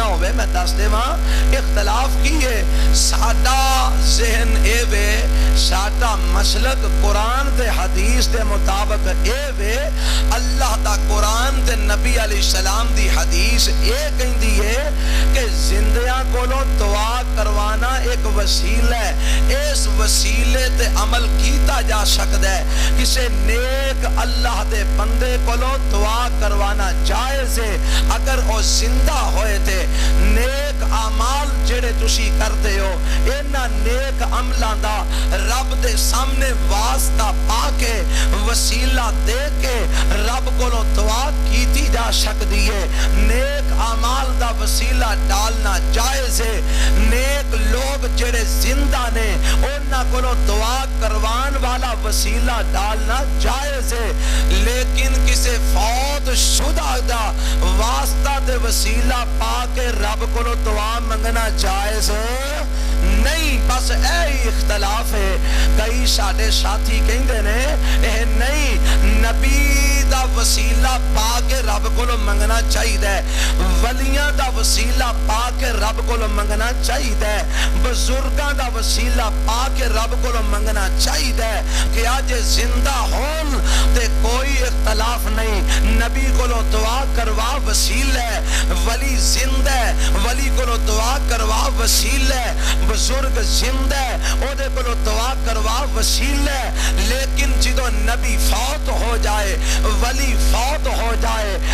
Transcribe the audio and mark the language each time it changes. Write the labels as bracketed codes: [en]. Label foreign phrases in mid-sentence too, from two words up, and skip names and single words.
[pa] ہوئے میں دس دے وہاں اختلاف کیے ساڈا ذہن اے وے ساڈا مسلک قرآن دے حدیث دے مطابق اے وے اللہ دا قرآن دے نبی علیہ السلام دی حدیث اے کہندی ہے کہ زندیاں کولوں دعا کروانا ایک وسیلہ ہے اس وسیلے تے عمل کیتا جا سکتا ہے کسے نیک اللہ دے بندے کولوں دعا کروانا جائز ہے اگر وہ زندہ ہوئے تھے نیک اعمال جڑے تسی کرتے ہو اینا نیک عملاں دا رب دے سامنے واسطہ پا کے وسیلہ دے کے رب کولوں دعا کیتی جا سکتی ہے نیک اعمال دا وسیلہ ڈالنا جائز ہے نیک لوگ جڑے زندہ نے انہاں کولوں دعا کروان والا وسیلہ ڈالنا جائز ہے لیکن کسے فوت شدہ دا واسطہ دے وسیلہ پا کے رب کولوں دعا منگنا جائز ہے نہیں بس اے اختلاف ہے کئی ساڈے ساتھی کہندے نے اے نہیں نبی دا دا وسیلہ پا کے رب کو منگنا چاہیے، ولیاں دا وسیلہ پا کے رب کو منگنا چاہیے، بزرگاں دا وسیلہ پا کے رب کو منگنا چاہیے کہ آج زندہ ہون تے کوئی اختلاف نہیں، نبی کو دعا کروا وسیلہ، ولی زندہ ہے ولی کو دعا کروا وسیلہ، بزرگ زندہ ہے او دے کو دعا کروا وسیلہ، لیکن جدو نبی فوت ہو جائے، ولی فوت ہو جائے،